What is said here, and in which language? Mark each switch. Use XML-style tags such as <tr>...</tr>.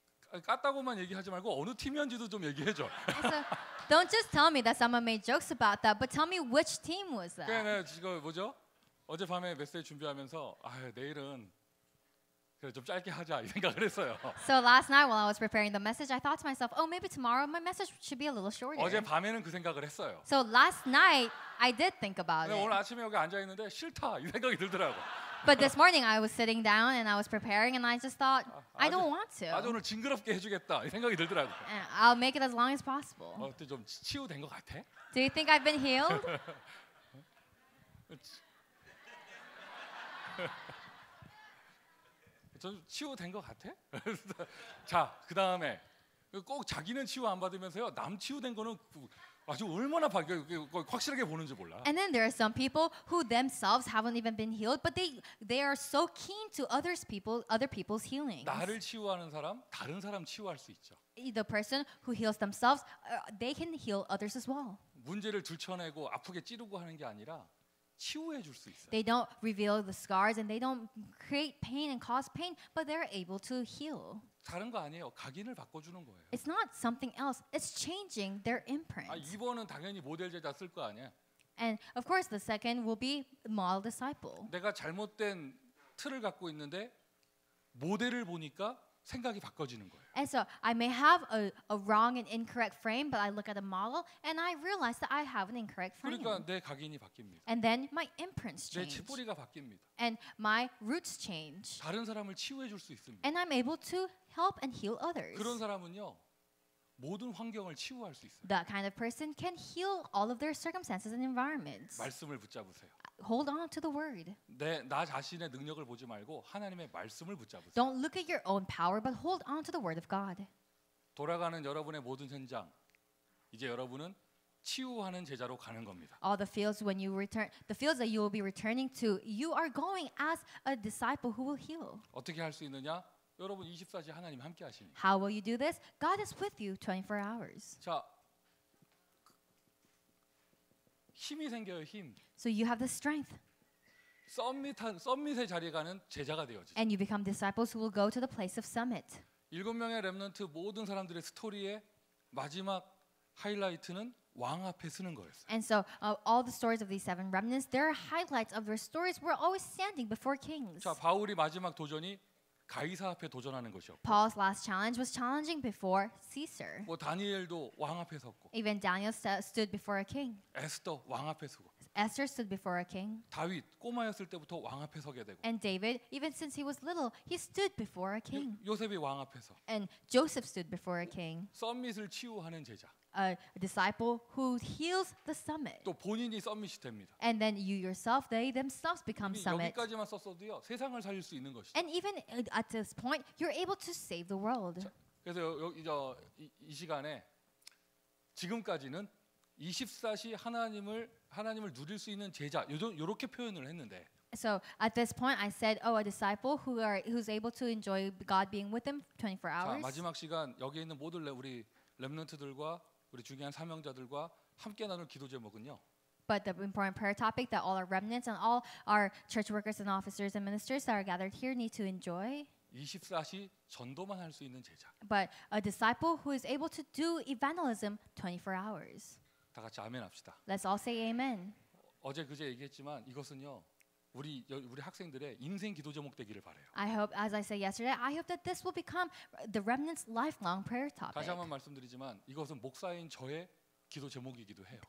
<ko>깠다고만 얘기하지 말고 어느 팀이었는지도 좀 얘기해줘.</ko> <en>And so don't just tell me that someone made jokes about that, but tell me which team was that.</en> <ko>그래 내가 지금 뭐죠? 어젯밤에 메시지 준비하면서 내일은 그래 좀 짧게 하자 이 생각을 했어요.</ko> <en>So last night while I was preparing the message, I thought to myself, oh, maybe tomorrow my message should be a little shorter.</en> <ko>어젯밤에는 그 생각을 했어요.</ko> <en>So last night I did think about</en> <ko>근데 오늘</ko> <en>it.</en> <ko>아침에 여기 앉아 있는데 싫다 이 생각이 들더라고.</ko> <en>But this morning I was sitting down and I was preparing and I just thought, I don't want</en> <ko>아주</ko> <en>to.</en> <ko>오늘 징그럽게 해주겠다 이 생각이 들더라고.</ko> <en>And I'll make it as long as possible.</en> <ko>어때 좀 치유된 것 같아?</ko> <en>Do you think I've been healed?</en> <ko>좀 치유된 것 같아? 자, 그 다음에 꼭 자기는 치유 안 받으면서요 남 치유된 거는 아주 얼마나 확실하게 보는지 몰라.</ko> <en>And then there are some people who themselves haven't even been healed, but they are so keen to other people's healings.</en> <ko>나를 치유하는 사람, 다른 사람 치유할 수 있죠.</ko> <en>The person who heals themselves, they can heal others as well.</en> <ko>문제를 들춰내고 아프게 찌르고 하는 게 아니라 치유해 줄 수 있어요.</ko> <en>They don't reveal the scars and they don't create pain and cause pain, but they're able to heal.</en> <ko>다른 거 아니에요. 각인을 바꿔주는 거예요.</ko> <en>It's not something else. It's changing their imprint.</en> <ko>2번은 당연히 모델 제자 쓸 거 아니야.</ko> <en>And of course, the second will be model disciple.</en> <ko>내가 잘못된 틀을 갖고 있는데 모델을 보니까 생각이 바꿔지는 거예요.</ko> <en>And so I may have a wrong and incorrect frame, but I look at a model and I realize that I have an incorrect frame.</en> <ko>그러니까 내 각인이 바뀝니다.</ko> <en>And then my imprints</en> <ko>내</ko> <en>change.</en> <ko>치뿌리가 바뀝니다.</ko> <en>And my roots change.</en> <ko>다른 사람을 치유해 줄 수 있습니다.</ko> <en>And I'm able to help and heal others.</en> <ko>그런 사람은요 모든 환경을 치유할 수 있어요.</ko> <en>That kind of person can heal all of their circumstances and environments.</en> <ko>말씀을 붙잡으세요.</ko> <en>Hold on to the word.</en> <ko>나 자신의 능력을 보지 말고 하나님의 말씀을 붙잡으세요.</ko> <en>Don't look at your own power, but hold on to the word of God.</en> <ko>돌아가는 여러분의 모든 현장, 이제 여러분은 치유하는 제자로 가는 겁니다.</ko> <en>All the fields when you return, the fields that you will be returning to, you are going as a disciple who will heal.</en> <ko>어떻게 할 수 있느냐? 여러분 24시 하나님 함께 하시니.</ko> <en>How will you do this? God is with you 24 hours.</en> <ko>자, 힘이 생겨요, 힘.</ko> <en>So you have the strength.</en> <ko>썸밋의 자리에 가는 제자가 되어지죠.</ko> <en>And you become disciples who will go to the place of summit.</en> <ko>7명의 렘넌트 모든 사람들의 스토리의 마지막 하이라이트는 왕 앞에 서는 거였어요.</ko> <en>And so all the stories of these 7 remnants, their highlights of their stories were always standing before kings.</en> <ko>자, 바울이 마지막 도전이 가이사 앞에 도전하는 것이었고,</ko> <en>Paul's last challenge was challenging before Caesar.</en> <ko>뭐 다니엘도 왕 앞에 섰고,</ko> <en>Even Daniel stood before a king.</en> <ko>에스더 왕 앞에 서고,</ko> <en>Esther stood before a king.</en> <ko>다윗 꼬마였을 때부터 왕 앞에 서게 되고,</ko> <en>And David, even since he was little, he stood before a king.</en> <ko>요셉이 왕 앞에서</ko> <en>And Joseph stood before a king.</en> <ko>썸밋을 치유하는 제자.</ko> <en>A disciple who heals the summit.</en> <ko>또 본인이 썸밋이 됩니다.</ko> <en>And then you yourself, they themselves become summit.</en> <ko>여기까지만 썼어도요 세상을 살릴 수 있는 것이죠.</ko> <en>And even at this point, you're able to save the world.</en> <ko>그래서 이 시간에 지금까지는 24시 하나님을 누릴 수 있는 제자 이렇게 표현을 했는데.</ko> <en>So at this point, I said, "Oh, a disciple who's able to enjoy God being with them 24</en> <ko>자,</ko> <en>hours."</en> <ko>마지막 시간 여기 있는 모든 우리 렘넌트들과 우리 중요한 사명자들과 함께 나눌 기도 제목은요.</ko> <en>But the important prayer topic that all our remnants and all our church workers and officers and ministers that are gathered here need to enjoy.</en> <ko>24시 전도만 할 수 있는 제자.</ko> <en>But a disciple who is able to do evangelism 24 hours.</en> <ko>다 같이 아멘 합시다.</ko> <en>Let's all say amen.</en> <ko>어제 그제 얘기했지만 이것은요. 우리 학생들의 인생 기도 제목 되기를 바라요.</ko> <en>I hope, as I said yesterday, I hope that this will become the remnant's lifelong prayer topic.</en> <ko>다시 한번 말씀드리지만 이것은 목사인 저의 기도 제목이기도 해요.</ko>